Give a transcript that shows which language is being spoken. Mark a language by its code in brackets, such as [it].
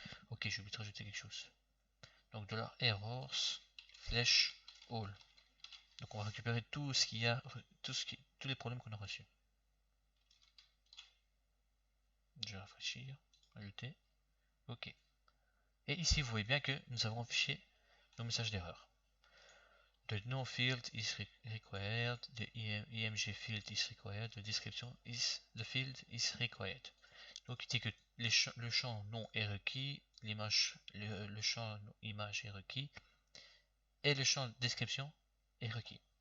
[fr] Ok, j'ai oublié de rajouter quelque chose. Donc $errors slash all. Donc on va récupérer tout ce qu'il y a, tous les problèmes qu'on a reçus. Je vais rafraîchir, ajouter. Ok. Et ici, vous voyez bien que nous avons affiché nos messages d'erreur. [en] The no field is required, the img field is required, the description is the field is required. [fr] Donc il dit que le champ nom est requis, le champ image est requis et le champ description est requis.